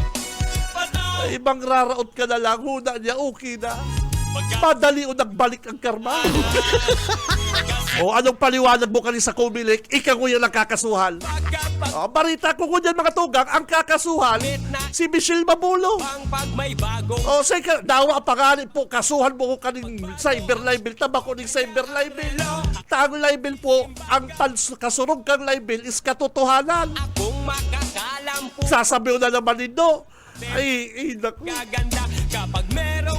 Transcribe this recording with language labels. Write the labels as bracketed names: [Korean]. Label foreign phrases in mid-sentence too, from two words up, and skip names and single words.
[Bikol] Ay, ibang raraot ka na lang, huna niya, okay na. [Filipino] Madali o nagbalik ang karma. O anong paliwanag mo kanina sa Comelec, ikaw yan ang kakasuhan. [Bikol] O, barita ko kunyan mga tugang, ang kakasuhan, si Michelle Babulo. [Filipino] pag may bagong [Bikol] O say ka, dawa pa nga po, kasuhan mo ko kaning [English] cyber libel, [Bikol] taba ko ning [English] cyber libel. [Bikol] Taang libel po, ang kasurog kang libel is katotohanan. [Filipino] kung makakalam po Sasabihin na naman nito, ay, naku. gaganda kapag merong